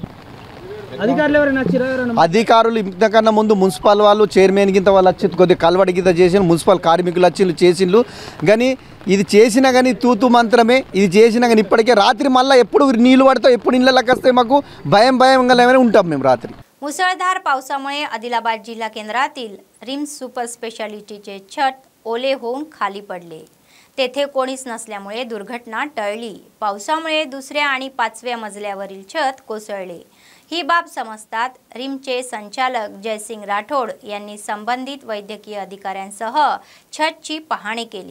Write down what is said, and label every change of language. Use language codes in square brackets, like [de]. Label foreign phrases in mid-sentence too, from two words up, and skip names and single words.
[te] అధికారులు ఇంతకన్నా ముందు మున్సిపల్ వాళ్ళు చైర్మన్ గింత వాళ్ళు వచ్చి కొద్దిగా కలవడి గింత చేసిన మున్సిపల్ కార్మికులు వచ్చి చేసిండ్రు కానీ ఇది చేసినా కానీ తూతు మంత్రమే। ఇది చేసినా కానీ ఇప్పటికే रात्री మళ్ళీ ఎప్పుడు నీళ్ళు పడతావు ఎప్పుడు ఇళ్ళకి వస్తే మాకు భయంగా ఉంటాం మేము रात्री। [mr] मुसळधार पावसामुळे आदिलाबाद जिल्हा केंद्रातील रिम्स सुपर स्पेशालिटीचे छत ओले होऊन खाली पडले। तेथे कोणीच नसल्यामुळे दुर्घटना टळली। पावसामुळे दुसऱ्या आणि 5व्या मजल्यावरील छत कोसळले। ही बाब समजतात रिमचे संचालक जयसिंग राठोड यांनी संबंधित वैद्यकीय अधिकाऱ्यांसह छतची पाहणी केली।